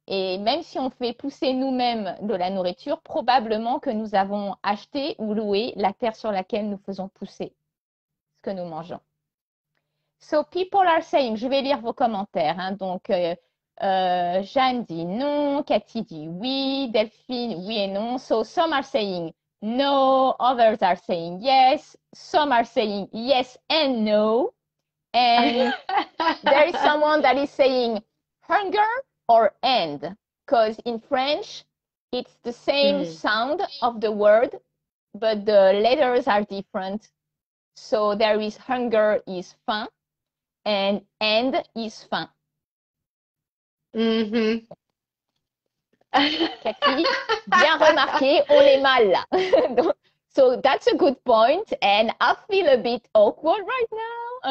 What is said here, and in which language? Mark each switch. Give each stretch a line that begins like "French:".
French: Et même si on fait pousser nous-mêmes de la nourriture, probablement que nous avons acheté ou loué la terre sur laquelle nous faisons pousser ce que nous mangeons.
English: So people are saying,
French: je vais lire vos commentaires. Hein, donc, Jeanne dit non, Cathy dit oui, Delphine, oui et non.
English: So some are saying no, others are saying yes, some are saying yes and no. And there is someone that is saying hunger or end, because in French, it's the same sound of the word, but the letters are different. So there is hunger is faim, and end is faim. Mm-hmm.
French: Cathy, bien remarqué, on est mal là.
English: So that's a good point, and I feel a bit awkward right now.